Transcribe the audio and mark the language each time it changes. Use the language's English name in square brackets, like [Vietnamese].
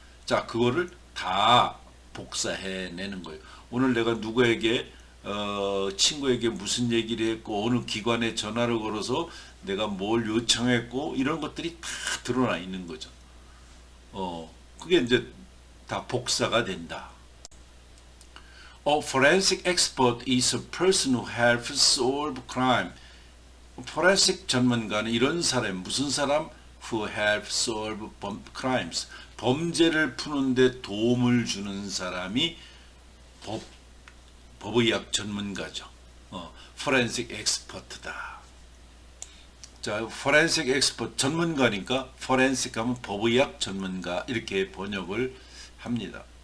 [Korean] 자, 그거를 다 복사해내는 거예요. 오늘 내가 누구에게 친구에게 무슨 얘기를 했고 어느 기관에 전화를 걸어서 내가 뭘 요청했고 이런 것들이 다 드러나 있는 거죠. 그게 이제 다 복사가 된다. [English] A forensic expert is a person who helps solve crime. [Korean] 포렌식 전문가는 이런 사람, 무슨 사람? [English] Who helps solve crimes. [Korean] 범죄를 푸는데 도움을 주는 사람이 법의학 전문가죠. forensic expert다. 자, forensic expert 전문가니까 forensic 하면 법의학 전문가 이렇게 번역을 합니다.